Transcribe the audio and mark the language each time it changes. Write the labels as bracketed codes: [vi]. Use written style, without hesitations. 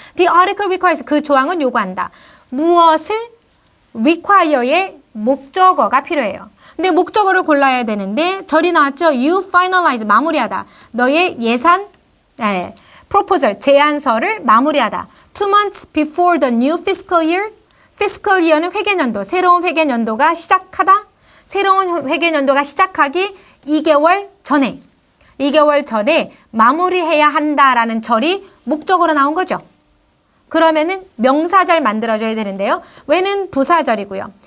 [en] The article requires. [ko] 그 조항은 요구한다. 무엇을? require의 목적어가 필요해요. 근데 목적어를 골라야 되는데 절이 나왔죠. [en] You finalize. [ko] 마무리하다. 너의 예산, proposal, 제안서를 마무리하다. [en] 2 months before the new fiscal year. [ko] fiscal year는 회계년도. 새로운 회계년도가 시작하다. 새로운 회계년도가 시작하기 2개월 전에 2개월 전에 마무리해야 한다라는 절이 목적으로 나온 거죠. 그러면은 명사절 만들어줘야 되는데요. when은 부사절이고요.